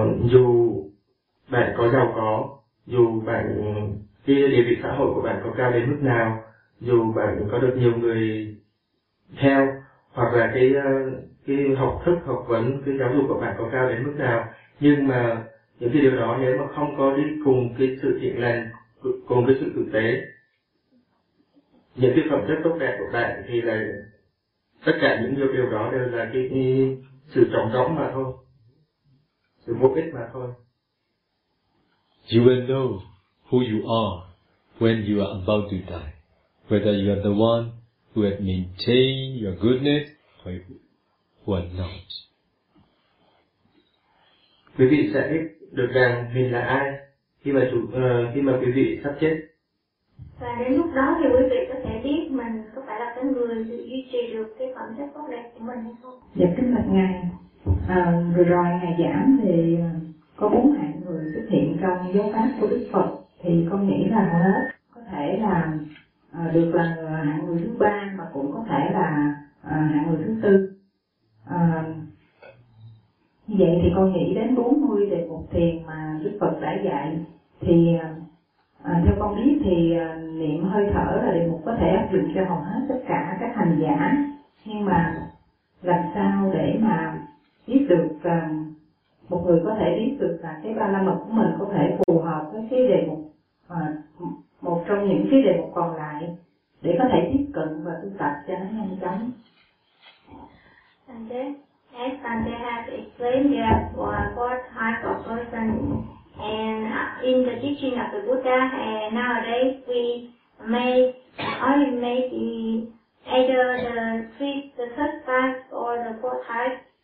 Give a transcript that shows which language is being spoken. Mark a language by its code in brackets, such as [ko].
[vi] Dù bạn có giàu có, dù bạn cái địa vị xã hội của bạn có cao đến mức nào, dù bạn có được nhiều người theo, hoặc là cái học thức, học vấn, cái giáo dục của bạn có cao đến mức nào, nhưng mà những cái điều đó nếu mà không có đi cùng cái sự thiện lành, cùng với sự thực tế, những cái phẩm chất tốt đẹp của bạn thì là tất cả những điều đó đều là cái sự trống rỗng mà thôi, sự vô ích mà thôi. [en] You will know who you are when you are about to die, whether you are the one who has maintained your goodness or who are not. [vi] Quý vị sẽ biết được rằng mình là ai khi mà quý vị sắp chết. Và đến lúc đó thì quý vị có thể biết mình có phải là cái người duy trì được cái phẩm chất tốt đẹp của mình hay không. Dạ, kính bạch ngài, vừa rồi ngài giảng thì có bốn hạng người xuất hiện trong giáo pháp của Đức Phật, thì con nghĩ là có thể là được là hạng người thứ ba, mà cũng có thể là hạng người thứ tư. Như vậy thì con nghĩ đến 40 đề mục thiền mà Đức Phật đã dạy, thì theo con biết thì niệm hơi thở là đề mục có thể áp dụng cho hầu hết tất cả các hành giả, nhưng mà làm sao để mà biết được một người có thể biết được là cái ba la mật của mình có thể phù hợp với cái đề mục, một trong những cái đề mục còn lại, để có thể tiếp cận và tu tập cho nó nhanh chóng. [en] Yes, and they have explained that four types of person and in the teaching of the Buddha, and nowadays we may only make either the first type or the fourth type.